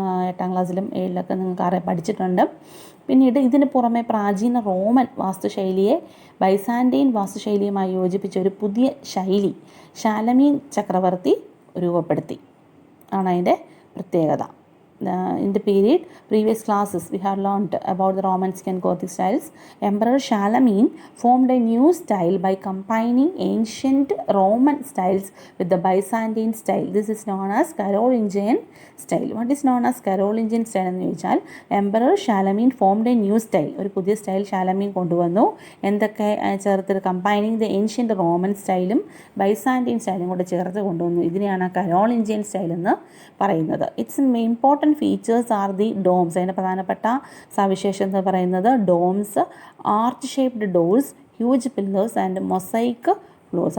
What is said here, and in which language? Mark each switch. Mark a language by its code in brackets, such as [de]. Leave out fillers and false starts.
[ml] 8ാം ക്ലാസ്സിലും 7ിലൊക്കെ നിങ്ങൾക്ക് പഠിച്ചിട്ടുണ്ട്. പിന്നീട് ഇതിന് പുറമെ പ്രാചീന റോമൻ വാസ്തുശൈലിയെ ബൈസാൻറ്റൈൻ വാസ്തുശൈലിയുമായി യോജിപ്പിച്ച ഒരു പുതിയ ശൈലി ഷാലമീൻ ചക്രവർത്തി രൂപപ്പെടുത്തി ആണ് അതിൻ്റെ പ്രത്യേകത. [en] In the period previous classes we have learned about the Romanesque and Gothic styles. Emperor Charlemagne formed a new style by combining ancient Roman styles with the Byzantine style. This is known as Carolingian style. What is known as Carolingian style [ml] എന്ന് ചോദിച്ചാൽ [en] Emperor Charlemagne formed a new style. [ml] ഒരു പുതിയ style Charlemagne കൊണ്ടുവന്നു. എന്തൊക്കെ ചേർത്ത് [en] combining the ancient Roman സ്റ്റൈലും [ml] Byzantine സ്റ്റൈലും കൂടെ ചേർത്ത് കൊണ്ടുവന്നു. ഇതിനെയാണ് കരോളിഞ്ചിയൻ സ്റ്റൈൽ എന്ന് പറയുന്നത്. [en] Its important features are the domes. [ml] അതിൻ്റെ പ്രധാനപ്പെട്ട സവിശേഷത എന്ന് പറയുന്നത് [en] Domes, arch shaped doors, huge pillars and mosaic floors.